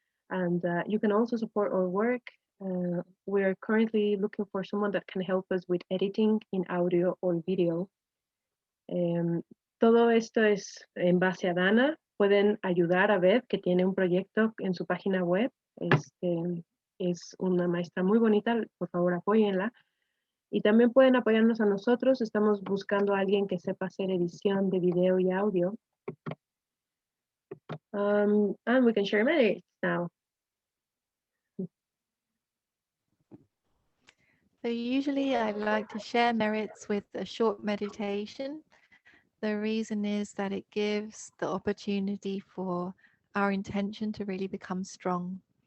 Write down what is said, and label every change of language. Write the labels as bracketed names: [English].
[English] And you can also support our work. We're currently looking for someone that can help us with editing in audio or video. [Spanish] Todo esto es en base a Dana. Pueden ayudar a Beth, que tiene un proyecto en su página web. Es una maestra muy bonita, por favor apóyenla. Y también pueden apoyarnos a nosotros. Estamos buscando a alguien que sepa hacer edición de video y audio. [English] And we can share merits now. So usually I like to share merits with a short meditation. The reason is that it gives the opportunity for our intention to really become strong.